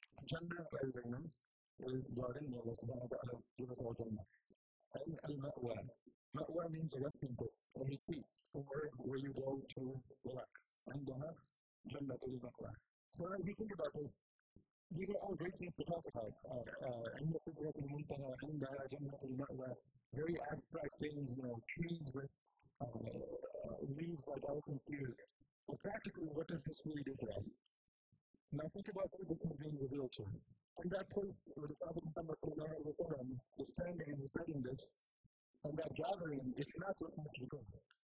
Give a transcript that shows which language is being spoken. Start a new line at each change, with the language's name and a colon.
English: Jannah, everything means, is garden. May Allah subhanahu wa ta'ala give us all Jannah. And Al-Ma'wa. Ma'wa means a resting place, a retreat, somewhere where you go to relax. Indaha, Jannah al-Ma'wa. So as we think about this, these are all great things to talk about.
Arabic: عند سدرة المنتهى عندها جنة المأوى.
English: Very abstract things, trees with leaves like elephant's ears. But practically, what does this really do for us? Now think about who this is being revealed to. From that place where the Prophet Muhammad sallallahu alaihi wasallam is standing and reciting this, and that gathering, it's not just Muslims.